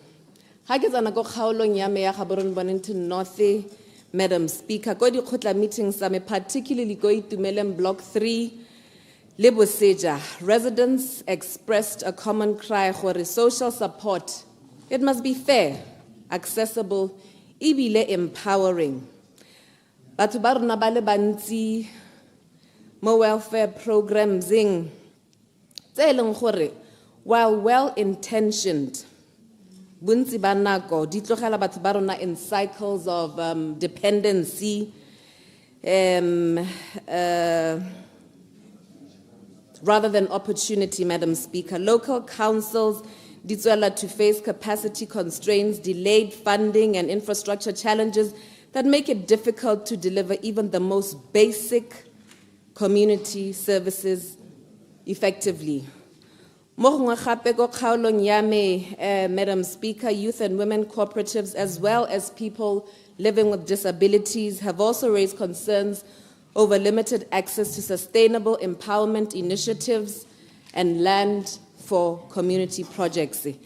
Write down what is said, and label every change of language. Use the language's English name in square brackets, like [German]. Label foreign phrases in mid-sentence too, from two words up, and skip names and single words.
[English] Madam Speaker, [Tswana] go di khotla meetings sa me, particularly go Itumeleng Block 3, Leboseja. [English] Residents expressed a common cry for social support. It must be fair, accessible, [Tswana] ibile empowering. Batho ba rona ba le bantsi mo [English] welfare programs [Tswana] tse leng gore [English] while well-intentioned, [Tswana] bontsi ba nako di tlogela batho ba rona [English] in cycles of dependency, rather than opportunity, Madam Speaker. Local councils [Tswana] di tswela [English] to face capacity constraints, delayed funding, and infrastructure challenges that make it difficult to deliver even the most basic community services effectively. Madam Speaker, youth and women cooperatives, as well as people living with disabilities, have also raised concerns over limited access to sustainable empowerment initiatives and land for community projects.